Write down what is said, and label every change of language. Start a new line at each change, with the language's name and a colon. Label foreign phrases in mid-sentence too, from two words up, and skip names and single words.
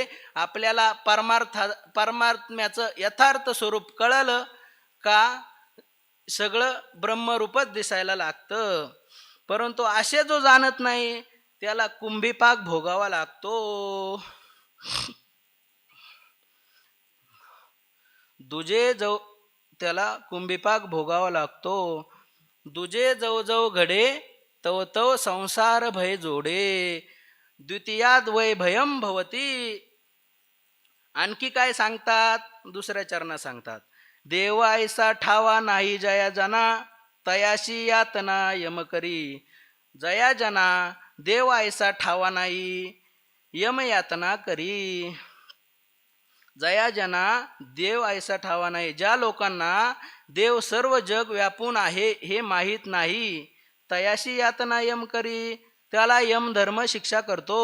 Marathi: आपल्याला परमात्म्याचं यथार्थ स्वरूप कळलं का सगळं ब्रह्मरूपच दिसायला लागतं. परंतु असे जो जाणत नाही त्याला कुंभीपाक भोगावा लागतो. त्याला कुंभीपाक भोगावा लागतो. दुजे जव जव घडे तव तव संसार भय जोडे,
Sanskrit: द्वितीयाद वै भयम भवती.
Marathi: आणखी काय सांगतात? दुसऱ्या चरणात सांगतात, देव ऐसा ठावा नाही जया जना, तयाशी यातना यम करी. जया जना देव ऐसा ठावा नाही, यम यातना करी. जया जना देव ऐसा ठावा नाही, ज्या लोकांना देव सर्व जग व्यापून आहे हे माहीत नाही, तयाशी यातना यम करी, त्याला यम धर्म शिक्षा करतो.